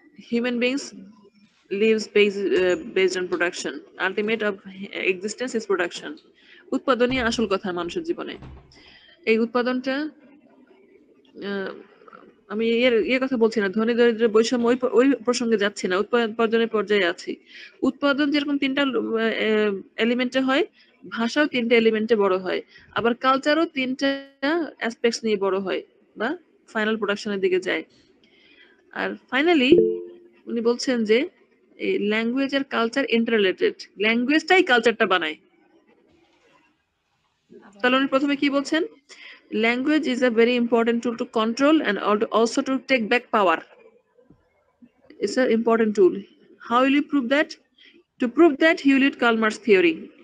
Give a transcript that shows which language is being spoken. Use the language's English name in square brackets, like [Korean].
[English] Human beings lives based on production. Ultimate of existence is production. [Bangla] উৎপাদনই আসল কথা মানুষের জীবনে। এই উৎপাদনটা, আমি এর কথা বলছি না, ধনী দরিদ্রের বৈষম্য ওই প্রসঙ্গে যাচ্ছি না, উৎপাদনের পর্যায়ে আছি। উৎপাদন যেরকম তিনটা এলিমেন্টে হয়, ভাষাও তিনটা এলিমেন্টে বড় হয়, আবার কালচারও তিনটা অ্যাসপেক্টস নিয়ে বড় হয় বা ফাইনাল প্রোডাকশনের দিকে যায়। আর ফাইনালি উনি বলছেন যে এই ল্যাঙ্গুয়েজ আর কালচার ইন্টাররিলেটেড, ল্যাঙ্গুয়েজটাই কালচারটা বানায়। তাহলে উনি প্রথমে কি বলছেন? [English] Language is a very important tool to control and also to take back power. It's an important tool. How will you prove that? To prove that, he will use Karl Marx theory.